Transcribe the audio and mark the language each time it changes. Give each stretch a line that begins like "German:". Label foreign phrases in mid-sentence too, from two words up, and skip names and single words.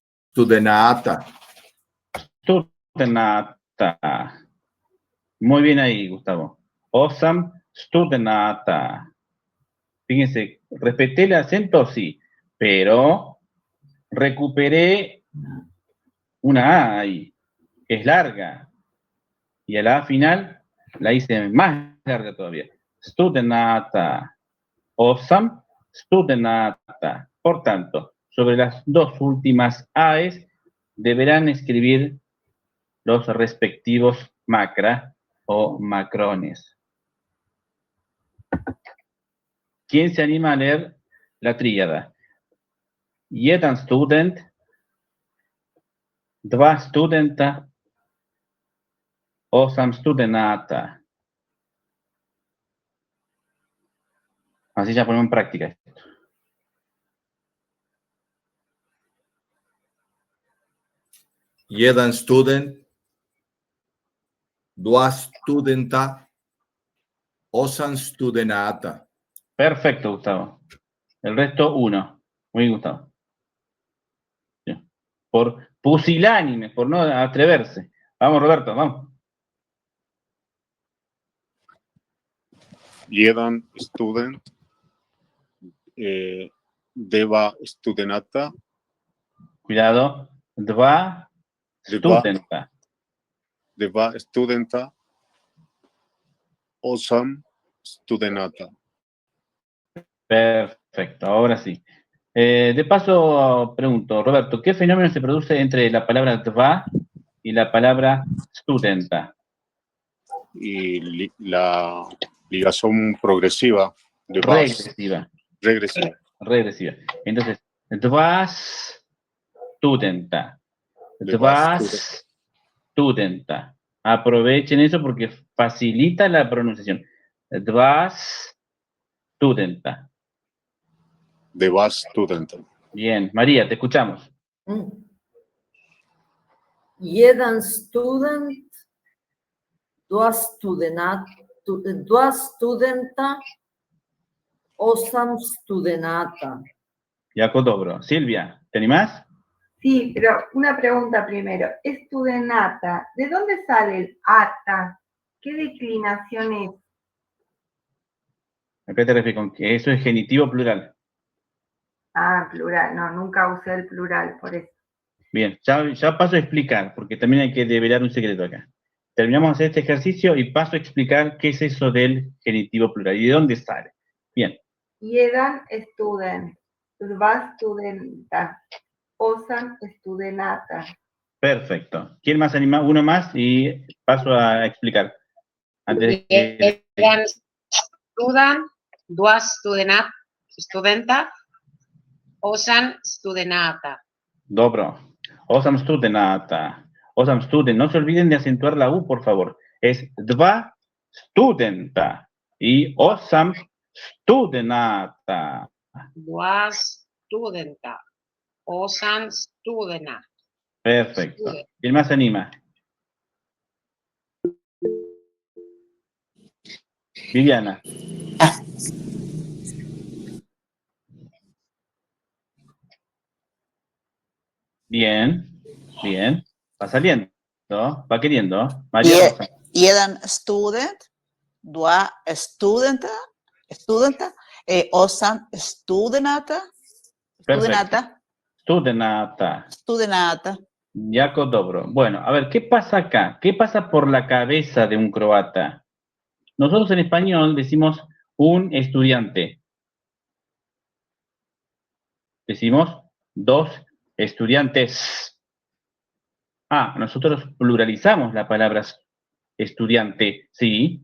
Croatian: Studenata. Studenata.
Spanish: Muy bien ahí, Gustavo.
Croatian: Osam studenata.
Spanish: Fíjense, respeté el acento, sí, pero recuperé una A ahí, que es larga. Y a la A final la hice más larga todavía.
Croatian: Studenata. Osam studenata.
Spanish: Por tanto, sobre las dos últimas AES deberán escribir los respectivos macra o macrones. ¿Quién se anima a leer la tríada?
Croatian: Jeden student, dva studenta, osam studenata.
Spanish: Así ya ponemos en práctica.
Croatian: Jeden student, dva studenta, osam studenata.
Spanish: Perfecto, Gustavo. El resto, 1. Muy bien, Gustavo. Sí. Por pusilánime, por no atreverse. Vamos, Roberto, vamos.
Croatian: Jedan student, deva studenata. Cuidado. Dva studenta. Deva studenta, osam studenata.
Spanish: Perfecto, ahora sí. De paso, pregunto, Roberto, ¿qué fenómeno se produce entre la palabra dva y la palabra studenta? Y la ligación progresiva de Regresiva. Regresiva. Regresiva. Entonces,
Croatian: dva studenta. Dva studenta.
Spanish: Aprovechen eso porque facilita la pronunciación.
Croatian: Dva studenta. Deva studenta.
Spanish: Bien, María, te escuchamos.
Croatian: Jeden student, dva studenta, osam studenata. Jako dobro.
Spanish: Silvia, ¿te animás? Sí, pero una pregunta primero. Studenata, ¿de dónde sale el ata? ¿Qué declinación es? ¿A qué te refieres con que eso es genitivo plural? Ah, plural. No, nunca usé el plural, por eso. Bien, ya paso a explicar, porque también hay que develar un secreto acá. Terminamos de hacer este ejercicio y paso a explicar qué es eso del genitivo plural y de dónde sale. Bien.
Croatian: Jeden student, dva studenta, osam studenata.
Spanish: Perfecto. ¿Quién más anima? Uno más y paso a explicar. Antes de que...
Croatian: Jeden student, dva studenta, osam studenata. Dobro. Osam studenata. Osam student.
Spanish: No se olviden de acentuar la U, por favor. Es
Croatian: dva studenta
Spanish: y
Croatian: osam studenata. Dva studenta, osam studenata.
Spanish: Perfecto. ¿Quién más anima? Viviana. Bien, bien. Va saliendo, va queriendo. María Rosa.
Croatian: Jeden student, dva studenta, osam studenata. Studenata. Jako dobro.
Spanish: Bueno, a ver, ¿qué pasa acá? ¿Qué pasa por la cabeza de un croata? Nosotros en español decimos un estudiante. Decimos dos estudiantes. Ah, nosotros pluralizamos la palabra estudiante, ¿sí?